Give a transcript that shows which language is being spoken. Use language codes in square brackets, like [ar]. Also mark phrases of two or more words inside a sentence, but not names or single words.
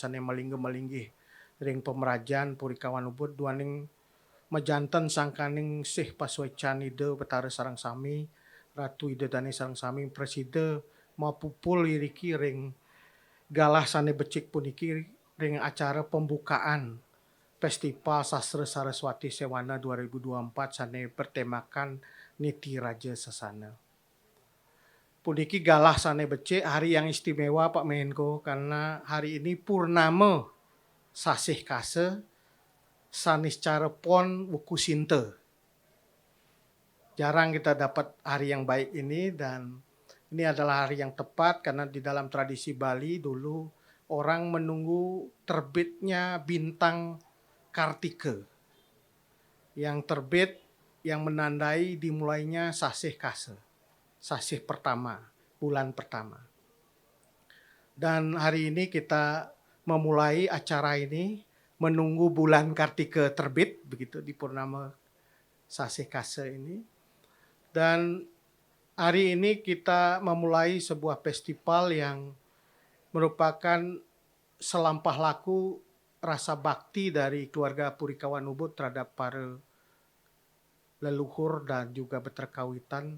[ban] sane malingge-malinggih ring pemerajan Puri Kauhanubut duaning mejanten sangkaning sih paswecan ide betara sarang sami Ratu ide dane sarang sami Presiden mapupul iriki ring galah sane becik puniki ring acara pembukaan Festival Sastra Saraswati Sewana 2024 sane bertemakan Niti Raja Sasana. Puniki galah sane becik [id] hari yang istimewa Pak Menko karena hari ini purnama sasih kase sanis cara pon wuku sinte. Jarang kita dapat hari yang baik ini dan ini adalah hari yang tepat karena di dalam tradisi Bali dulu orang menunggu terbitnya bintang Kartika yang terbit yang menandai dimulainya sasih kase. Sasih pertama bulan pertama. Dan hari ini kita memulai acara ini menunggu bulan Kartika terbit, begitu di Purnama Sasih Kase ini. Dan hari ini kita memulai sebuah festival yang merupakan selampah laku rasa bakti dari keluarga Purikawan Ubud terhadap para leluhur dan juga berterkawitan.